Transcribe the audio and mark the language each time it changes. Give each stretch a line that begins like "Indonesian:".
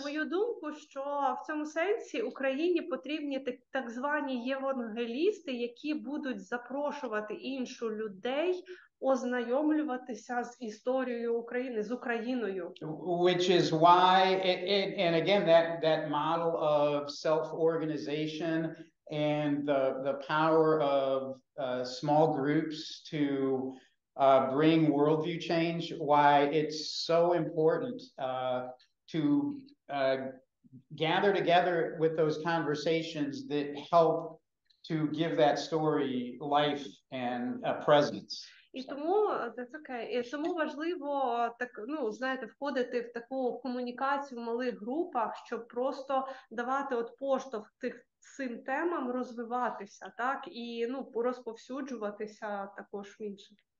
Ukrainian: На мою думку, що в цьому сенсі Україні потрібні так звані євангелісти, які будуть запрошувати інших людей ознайомлюватися з історією України, з Україною.
English: Which is why, and again, that model of self-organization and the power of small groups to bring worldview change, why it's so important to gather together with those conversations that help to give that story life and a presence.
Ukrainian: І тому важливо входити в таку комунікацію в малих групах, щоб просто давати поштовх цим темам розвиватися, так, і розповсюджуватися також в інших.